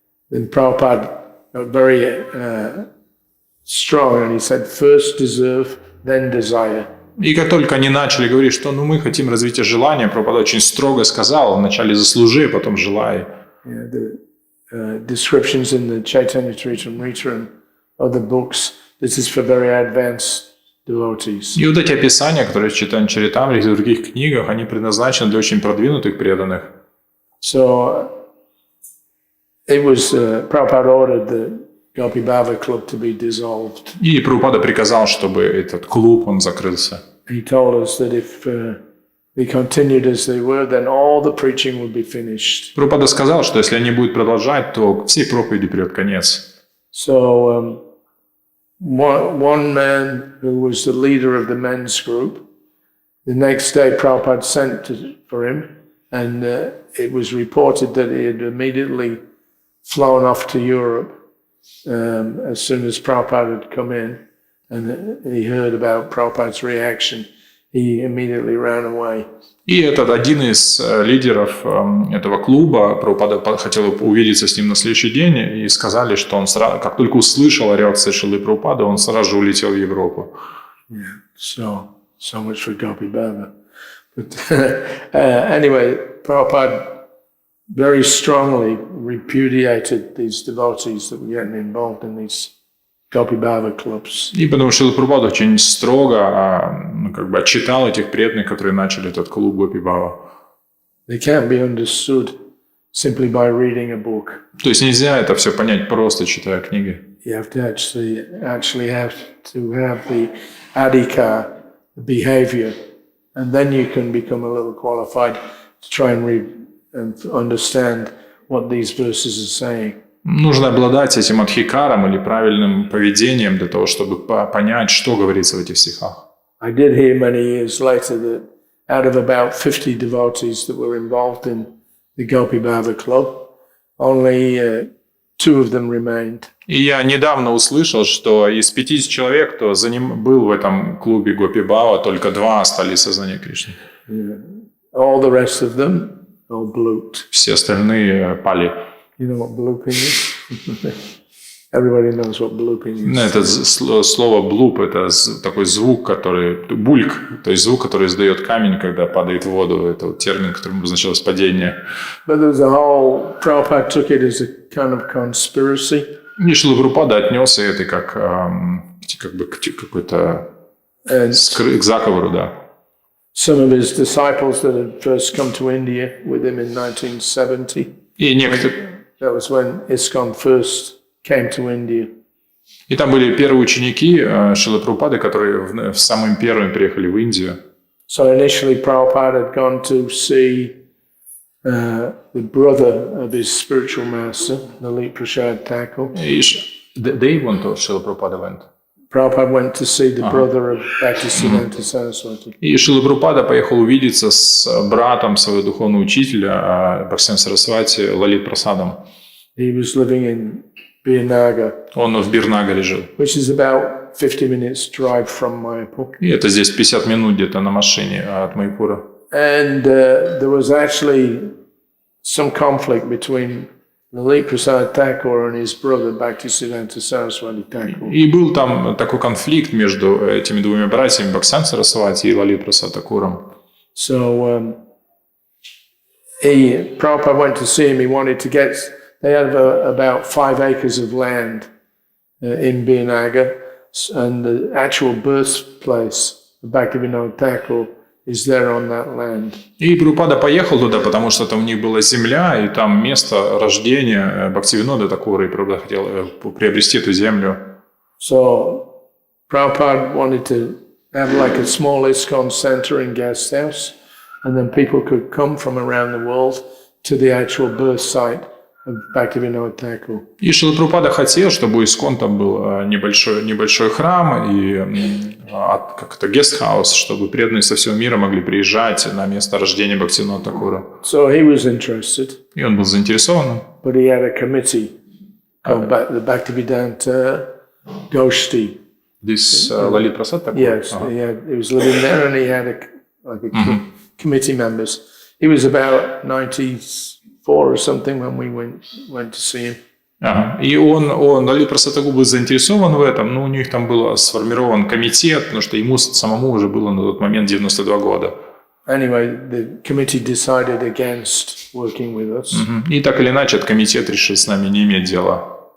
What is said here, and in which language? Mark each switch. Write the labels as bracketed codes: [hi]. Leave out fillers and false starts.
[en] Then Prabhupada got very strong, and he said, "First deserve, then desire." [ru] И как только они начали говорить, что ну мы хотим развития желания, Прабхупада очень строго сказал: вначале заслужи, потом желай. [en] Descriptions in the Chaitanya Charitamrita and other books, this is for very advanced devotees. [ru] И вот эти описания, которые в Чайтанья Чаритамрите и в других книгах, они предназначены для очень продвинутых преданных. [en] So it was Prabhupada ordered the Gopi Bhava club to be dissolved. [ru] И Прабхупада приказал, чтобы этот клуб он закрылся. [en] He told us that if they continued as they were, then all the preaching would be finished. [ru] Прабхупада сказал, что если они будут продолжать, то всей проповеди придет конец. [en] So one man who was the leader of the men's group, the next day Prabhupada sent for him, and it was reported that he had immediately flown off to Europe as soon as Prabhupada had come in, and he heard about Prabhupada's reaction. He immediately ran away. [ru] И этот один из лидеров этого клуба, Прабхупада хотел увидеться с ним на следующий день, и сказали, что он сразу, как только услышал о реакции Шрилы Прабхупады, он сразу же улетел в Европу. [en] So much for Gopi Baba. But anyway, Prabhupada very strongly repudiated these devotees that were getting involved in these Gopi Baba clubs. [ru] И потому что Прабхупада очень строго отчитал этих преданных, которые начали этот клуб Гопи Бава. [en] They can't be understood simply by reading a book. [ru] То есть нельзя это все понять просто читая книги. [en] You have to actually have the adhikar, the behavior, and then you can become a little qualified to try and read and understand what these verses are saying. [ru] Нужно обладать этим адхикаром или правильным поведением для того, чтобы понять, что говорится в этих стихах. [en] I did hear many years later that out of about 50 devotees that were involved in the Gopi Baba club, only 2 of them remained. [ru] И я недавно услышал, что из 50 человек, кто был в этом клубе Гопи Бава, только 2 остались в сознании Кришны. [en] Yeah. All the rest of them all blooped. [ru] Все остальные пали. [en] You know what blooping is? Everybody knows what blooping is. [ru] Это слово блуп, это такой звук, который бульк, то есть звук, который издает камень, когда падает в воду. Это вот термин, которым обозначалось падение. [en] But there was a whole, Prabhupada took it as a kind of conspiracy. [ru] И Шрила Прабхупада отнес это как бы к какой-то к заговору, да. [en] Some of his disciples that had first come to India with him in 1970. [ru] И некоторые... [en] That was when ISKCON first came to India. [ru] И там были первые ученики Шрилы Прабхупады, которые в самым первым приехали в Индию. [en] So initially Prabhupada had gone to see the brother of his spiritual master, Lalit Prasad Thakur. They went to Шрила Прабхупада went. Prabhupada went to see the brother of Bhaktisiddhanta Saraswati. [ru] И Шрила Прабхупада поехал увидеться с братом своего духовного учителя Бхактисиддханта Сарасвати Лалит Прасадом. [en] He was living in Birnagar. [ru] Он в Бирнагаре жил. [en] Which is about 50 minutes drive from Mayapur. [ru] И это здесь 50 минут где-то на машине от Маяпура. [en] And there was actually some conflict between Lalit Prasad Thakur and his brother Bhaktisiddhanta Saraswati Thakur. [ru] И был там такой конфликт между этими двумя братьями Бхактисиддханта Сарасвати и Лалит Прасад Такуром. [en] So Prabhupada went to see him. He wanted to get. They had about 5 acres of land in Birnagar, and the actual birthplace of Bhaktivinoda Thakur is there on that land. [ru] И Прабхупада поехал туда, потому что там у них была земля, и там место рождения Бхактивинода Такура, и Прабхупада хотел приобрести эту землю. [en] So Prabhupada wanted to have like a small ISKCON center and guest house, and then people could come from around the world to the actual birth site of Bhaktivinoda Thakur. [ru] И Шрила Прабхупада хотел, чтобы у ИСККОН там был небольшой храм и как-то гестхаус, чтобы преданные со всего мира могли приезжать на место рождения Бхактивинода Такура. [en] So he was interested. [ru] И он был заинтересован. [en] But he had a committee called the Bhaktivedanta Goshti. This Lalit Prasad Thakur? Yes, he was living there, and he had committee members. He was about 94 or something when we went to see him. [ru] И он Лалит Прасад Такур был заинтересован в этом, но у них там был сформирован комитет, потому что ему самому уже было на тот момент 92 года. [en] Anyway, the committee decided against working with us. [ru] И так или иначе, этот комитет решил с нами не иметь дела.